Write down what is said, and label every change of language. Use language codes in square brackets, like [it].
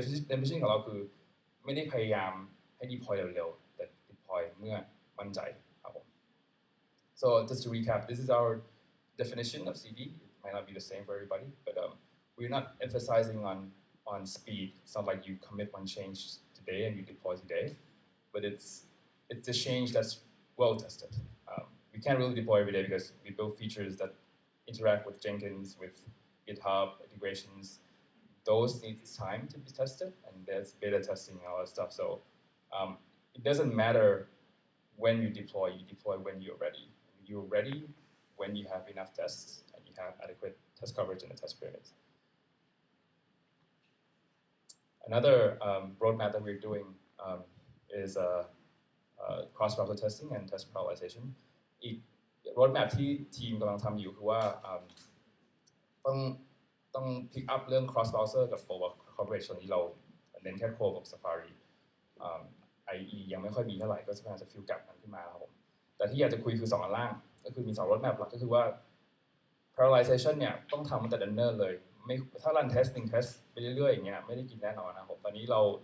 [th] definition ของเราคือไม่ได้พยายามให้ deploy เร็วๆแต่ deploy เมื่อมั่นใจครับผม [en] so just to recap this is our definition of CD it might not be the same for everybody but we're not emphasizing on speed it's not like you commit one change today and you deploy today but it's a change that's well tested. We can't really deploy every day because we build features that interact with Jenkins, with GitHub integrations, those need time to be tested, and there's beta testing and all that stuff. So it doesn't matter when you deploy when you're ready. You're ready when you have enough tests and you have adequate test coverage in the test pyramids. Another roadmap that we're doing is cross-browser testing and test parallelization. [th] อีก roadmap ที่ทีมกำลังทำอยู่คือว่าต้อง pick up เรื่อง cross-browser กับ coverage ตอนนี้เราเน้นแค่ Chrome กับ Safari IE ยังไม่ค่อยมีเท่าไหร่ก็จะพยายามจะ fill gap มันขึ้นมาครับผมแต่ที่อยากจะคุยคือ2อันล่างก็คือมี2 roadmap หลักก็คือว่า parallelization เนี่ยต้องทำตั้งแต่ runner เลยไม่ถ้า run testing test ไปเรื่อยๆอย่างเงี้ยไม่ได้กินแน่นอนนะครับตอนนี้เรา